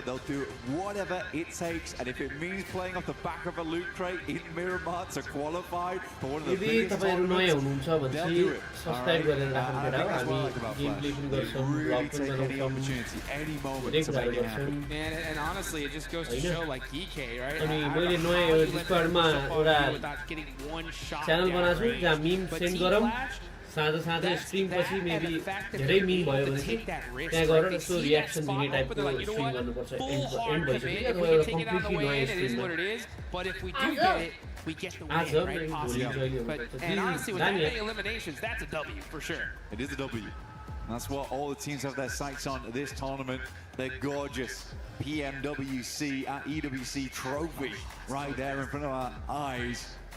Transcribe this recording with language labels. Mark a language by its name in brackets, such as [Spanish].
[English] They'll do whatever it takes, and if it means playing off the back of a loot crate in Miramar to qualify for one of the biggest tournaments, they'll do it. Really take any opportunity, any moment to make it happen. And honestly, it just goes to show, like DK, right? without getting one shot. [Nepali] Channel बनाछु जहाँ meme send गरौँ साँझ stream पछि maybe धेरै meme भयो भने त्यहाँ गएर यसो reaction दिने टाइपको stream गर्नुपर्छ end भइसक्यो अथवा एउटा completely नयाँ stream [English] but if we do get it, we get the win, right? Possibly. And honestly, with that many eliminations, that's a W for sure. It is a W. That's what all the teams have their sights on this tournament. Their gorgeous PMWC at EWC trophy right there in front of our eyes.